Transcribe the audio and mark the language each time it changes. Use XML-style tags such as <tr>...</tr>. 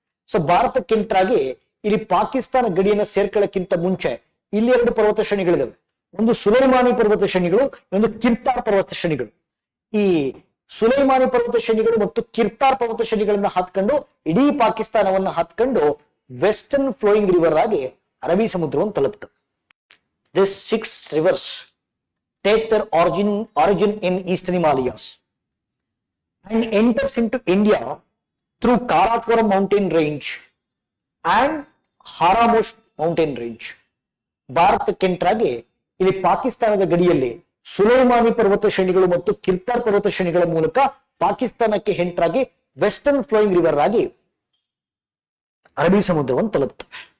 <kn>So ಭಾರತಕ್ಕೆ enter ಆಗಿ ಇಲ್ಲಿ ಪಾಕಿಸ್ತಾನ ಗಡಿಯನ್ನ ಸೇರ್ಕೊಳ್ಳಕ್ಕಿಂತ ಮುಂಚೆ ಇಲ್ಲಿ 2 ಪರ್ವತ ಶ್ರೇಣಿಗಳಿದಾವೆ. ಒಂದು ಸುಲೈಮಾನಿ ಪರ್ವತ ಶ್ರೇಣಿಗಳು, ಇನ್ನೊಂದು ಕಿರ್ತಾರ್ ಪರ್ವತ ಶ್ರೇಣಿಗಳು. ಈ ಸುಲೈಮಾನಿ ಪರ್ವತ ಶ್ರೇಣಿಗಳು ಮತ್ತು ಕಿರ್ತಾರ್ ಪರ್ವತ ಶ್ರೇಣಿಗಳನ್ನ ಹಾತ್ಕೊಂಡು ಇಡೀ ಪಾಕಿಸ್ತಾನವನ್ನ ಹಾತ್ಕೊಂಡು ವೆಸ್ಟರ್ನ್ ಫ್ಲೋಯಿಂಗ್ ರಿವರ್ ಆಗಿ ಅರಬ್ಬಿ ಸಮುದ್ರವನ್ನು ತಲುಪ್ತವೆ.</kn> <en>These 6 rivers take their origin in eastern Himalayas and enters into India through Karakoram mountain range and Haramosh mountain range.</en> <kn>ಭಾರತಕ್ಕೆ ಎಂಟ್ರಾಗಿ ಇಲ್ಲಿ ಪಾಕಿಸ್ತಾನದ ಗಡಿಯಲ್ಲಿ ಸುಲೈಮಾನಿ ಪರ್ವತ ಶ್ರೇಣಿಗಳು ಮತ್ತು ಕಿರ್ತಾರ್ ಪರ್ವತ ಶ್ರೇಣಿಗಳ ಮೂಲಕ ಪಾಕಿಸ್ತಾನಕ್ಕೆ ಎಂಟ್ರಾಗಿ ವೆಸ್ಟರ್ನ್ ಫ್ಲೋಯಿಂಗ್ ರಿವರ್ ಆಗಿ ಅರಬ್ಬಿ ಸಮುದ್ರವನ್ನು ತಲುಪ್ತವೆ.</kn>